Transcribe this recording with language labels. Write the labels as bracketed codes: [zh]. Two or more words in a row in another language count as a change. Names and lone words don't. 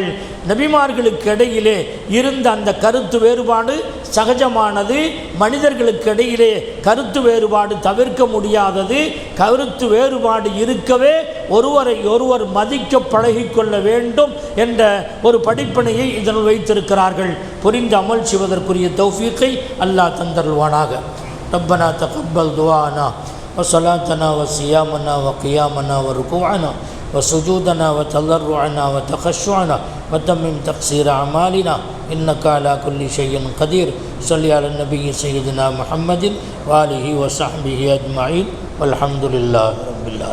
[ta] நபிமார்களுக்கு இடையிலே இருந்த அந்த கருத்து வேறுபாடு சகஜமானது, மனிதர்களுக்கு இடையிலே கருத்து வேறுபாடு தவிர்க்க முடியாதது. கருத்து வேறுபாடு இருக்கவே ஒருவரை ஒருவர் மதிக்க பழகிக்கொள்ள வேண்டும் என்ற ஒரு படிப்பினையை இதனுள் வைத்திருக்கிறார்கள். புரிந்து அமல் செய்வதற்குரிய தௌஃபீக்கை அல்லாஹ் தந்தருள்வானாக. [ar] ربنا تقبل دعاءنا وصلاتنا وصيامنا وقيامنا وركوعنا وسجودنا وتضرعنا وتخشعنا وتمم تقصير أعمالنا إنك على كل شيء قدير. صل على النبي سيدنا محمد وآله وصحبه أجمعين والحمد لله رب العالمين.